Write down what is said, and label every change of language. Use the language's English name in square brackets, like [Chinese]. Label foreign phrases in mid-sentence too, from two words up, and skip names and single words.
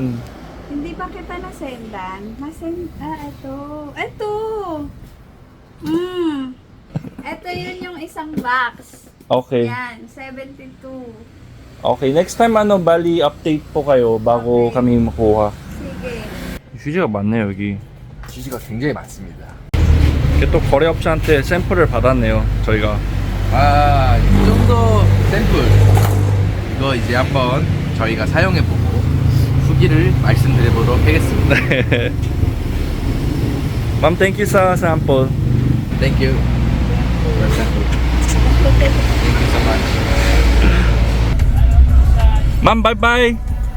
[Filipino] Hindi ba kita nasendan? Ito. Ito. Ito yun yung isang box. Okay. Yan, 72. Okay, [English] next time [Filipino] ano, bali update po kayo bago Okay. kami makuha. Sige. [Korean] 휴지가 많네요, 여기. 휴지가 굉장히 많습니다. 이게 또 거래업체한테 샘플을 받았네요, 저희가. 아, 이 정도 샘플 이거 이제 한번 저희가 사용해보고 후기를 말씀드려보도록 하겠습니다. 네. [Filipino] Ma'am, [English] thank you [Filipino] sa sample. [English] Thank you. Thank you so much. Ma'am, bye-bye.